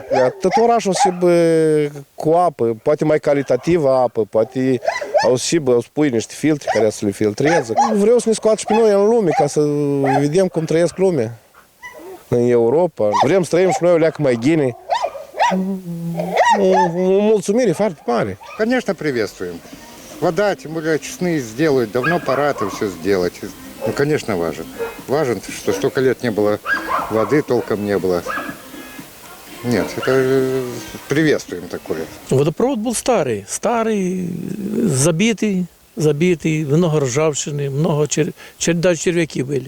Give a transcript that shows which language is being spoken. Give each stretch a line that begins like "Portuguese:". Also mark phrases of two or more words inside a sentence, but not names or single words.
Romanian: Tot orașul o cu apă, poate mai calitativă apă, poate o spui niște filtre care să le filtreze. Vreau să ne scoată și pe noi în lume, ca să vedem cum trăiesc lumea în Europa. Vrem să trăim și noi o leacă mai gine. O mulțumire foarte mare.
Russian: Конечно, приветствуем. Вода, тем более честные сделают, давно пора это все сделать. Ну, конечно, важен. Важен, что столько лет не было воды, толком не было. Нет, это приветствуем такое. Водопровод был старый, забитый, много ржавчины, даже червяки были.